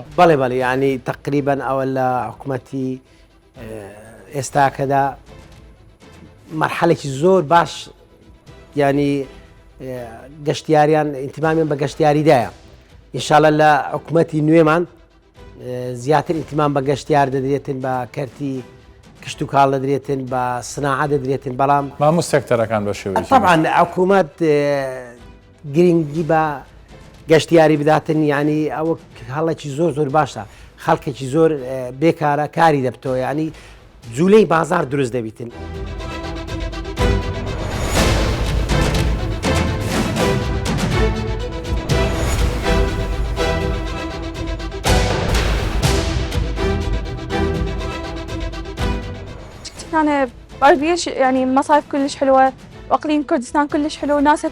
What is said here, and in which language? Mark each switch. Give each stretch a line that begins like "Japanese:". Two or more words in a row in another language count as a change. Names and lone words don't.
Central Kurdish: بەڵێ بەڵێ ینی تقریبەن ئەوە لە حکوومەتی ئێستاکەدا مەرحەلێکی زۆر باش ینی گەشتیاریان ئینتیمامیان بە گەشتیاریدایە ئینشاڵە لە حکوومەتی نوێمان زیاتر ئینتیمان بە گەشتیار دەدرێتن بە کەرتی کشت و کاڵ دەدرێتن بە سناعە دەدرێتن بەڵام مامۆ سێکتەرەکان بە شێوەیەکی طبعاً حکوومەت گرنگی بە گەشتیاری بداتن ینی ئەوە هەڵێکی زۆر زۆر باشە خەڵکێکی زۆر بێکارە کاری دەبتەوە ینی جوولەی بازار دروست دەبیتن.
Arabic: أنا بعرف يعني مصايف كلش حلوة وأقليم كردستان كلش حلو وناسها